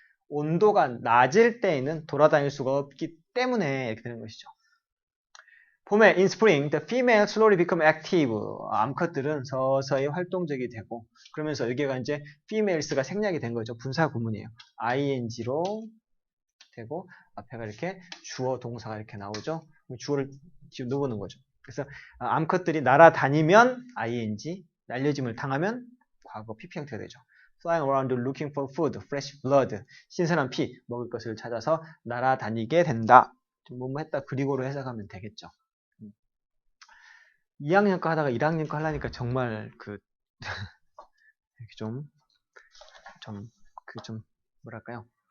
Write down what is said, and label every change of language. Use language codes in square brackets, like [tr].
[ko] 온도가 낮을 때에는 돌아다닐 수가 없기 때문에 이렇게 되는 것이죠. 봄에 [en] in spring, the female slowly become active. [ko] 암컷들은 서서히 활동적이 되고 그러면서 여기가 이제 females가 생략이 된 거죠. 분사 구문이에요. ing로 되고 앞에가 이렇게 주어 동사가 이렇게 나오죠. 주어를 지금 넣어보는 거죠. 그래서 암컷들이 날아다니면 ing, 날려짐을 당하면 과거 pp 형태가 되죠. [en] Flying around looking for food, fresh blood. [ko] 신선한 피, 먹을 것을 찾아서 날아다니게 된다. 좀 뭐뭐 했다 그리고로 해석하면 되겠죠. 2학년 거 하다가 1학년 거 하려니까 정말 좀 뭐랄까요?